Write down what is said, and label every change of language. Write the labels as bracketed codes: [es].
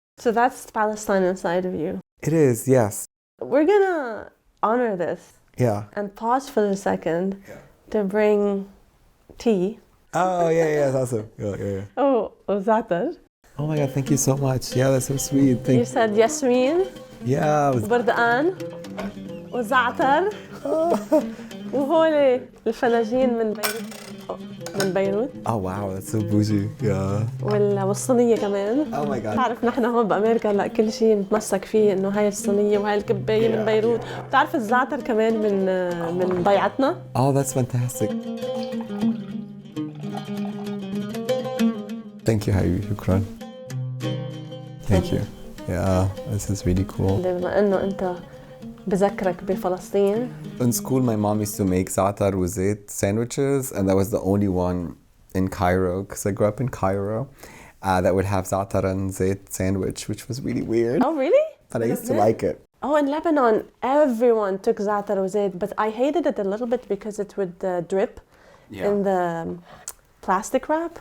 [en] So that's Palestine inside of you. It is, yes. We're gonna honor this Yeah. and pause for a second to bring tea. Oh, yeah, that's awesome. Yeah. Oh, zaatar. Oh my God, thank you so much. Yeah, that's so sweet. Thank You said yasmin, Yeah. [ar] بردقان وزعتر وهولي الفلاجين من بيروت [en] Oh wow, that's so bougie. Yeah. [ar] والصينية كمان. [en] Oh my God. [ar] بتعرف نحن هون بأمريكا لا كل شيء نتمسك فيه إنه هاي الصينية وهاي الكباية من بيروت. بتعرف الزعتر كمان من ضيعتنا. [en] Oh, that's fantastic. Thank you, Habibi. Shukran. Thank you. Yeah, this is really cool. [ar] بما إنه أنت بذكرك بفلسطين. [en] In school, my mom used to make zaatar with zait sandwiches, and that was the only one in Cairo, because I grew up in Cairo, that would have zaatar and zait sandwich, which was really weird. Oh, really? But I used to like it. Oh, in Lebanon, everyone took zaatar وزيت, but I hated it a little bit because it would drip in the plastic wrap.